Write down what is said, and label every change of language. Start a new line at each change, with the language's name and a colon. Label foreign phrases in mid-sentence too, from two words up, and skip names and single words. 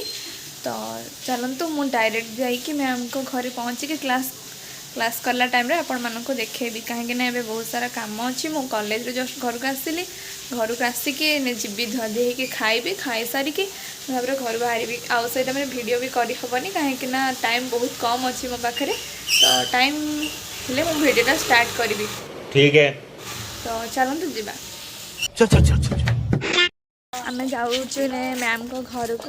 Odia: ତ ଚାଲନ୍ତୁ ମୁଁ ଡାଇରେକ୍ଟ ଯାଇକି ମ୍ୟାମ୍ଙ୍କ ଘରେ ପହଞ୍ଚିକି କ୍ଲାସ୍ କଲା ଟାଇମ୍ରେ ଆପଣମାନଙ୍କୁ ଦେଖେଇବି କାହିଁକିନା ଏବେ ବହୁତ ସାରା କାମ ଅଛି। ମୁଁ କଲେଜରେ ଜଷ୍ଟ ଘରକୁ ଆସିଲି, ଘରକୁ ଆସିକି ଯିବି ଧୁଆଧୁଇ ହେଇକି ଖାଇବି, ଖାଇସାରିକି ତାପରେ ଘରୁ ବାହାରିବି। ଆଉ ସେଇଟା ମାନେ ଭିଡ଼ିଓ ବି କରିହେବନି କାହିଁକିନା ଟାଇମ୍ ବହୁତ କମ୍ ଅଛି ମୋ ପାଖରେ। ତ ଟାଇମ୍ ହେଲେ ମୁଁ ଭିଡ଼ିଓଟା ଷ୍ଟାର୍ଟ କରିବି।
Hindi: ठीक है।
Odia: ତ ଚାଲନ୍ତୁ ଯିବା।
Hindi: चल चल चल चल
Odia: ଆମେ ଯାଉଛୁ ମ୍ୟାମ୍ଙ୍କ ଘରକୁ।